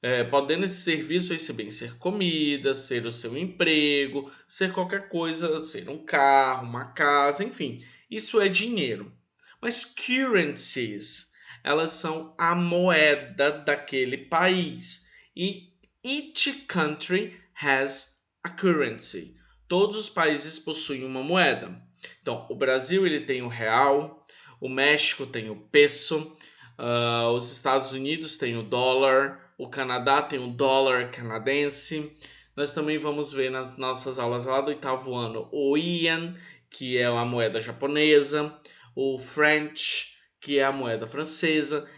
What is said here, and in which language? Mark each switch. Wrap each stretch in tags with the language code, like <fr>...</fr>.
<pt>Podendo esse serviço esse bem ser comida, ser o seu emprego, ser qualquer coisa, ser um carro, uma casa, enfim. Isso é dinheiro. Mas currencies, elas são a moeda daquele país.</pt> <en>E each country has a currency.</en> <pt>Todos os países possuem uma moeda. Então, o Brasil ele tem o real, o México tem o peso, os Estados Unidos tem o dólar, o Canadá tem o dólar canadense. Nós também vamos ver nas nossas aulas lá do 8º ano o Yen, que é a moeda japonesa, o French, que é a moeda francesa.</pt>